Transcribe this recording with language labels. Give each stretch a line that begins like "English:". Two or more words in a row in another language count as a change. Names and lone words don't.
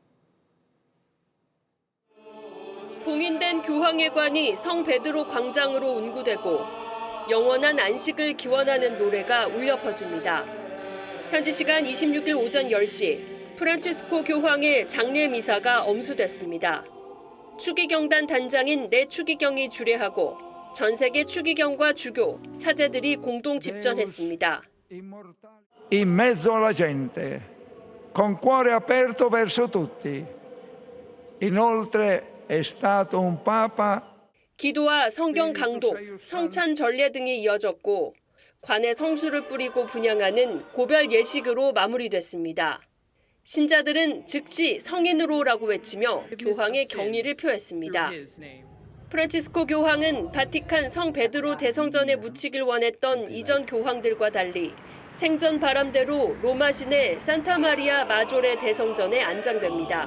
Korean: 봉인된 교황의 관이 성 베드로 광장으로 운구되고 영원한 안식을 기원하는 노래가 울려 퍼집니다. 현지 시간 26일 오전 10시 프란치스코 교황의 장례 미사가 엄수됐습니다. 추기경단 단장인 내 추기경이 주례하고 전 세계 추기경과 주교, 사제들이 공동 집전했습니다.
Italian: In mezzo alla gente, con cuore aperto verso tutti. Inoltre è stato un papa.
Korean: 기도와 성경 강독, 성찬 전례 등이 이어졌고 관에 성수를 뿌리고 분향하는 고별 예식으로 마무리됐습니다. 신자들은 즉시 성인으로라고 외치며 교황의 경의를 표했습니다. 프란치스코 교황은 바티칸 성 베드로 대성전에 묻히길 원했던 이전 교황들과 달리 생전 바람대로 로마 시내 산타마리아 마조레 대성전에 안장됩니다.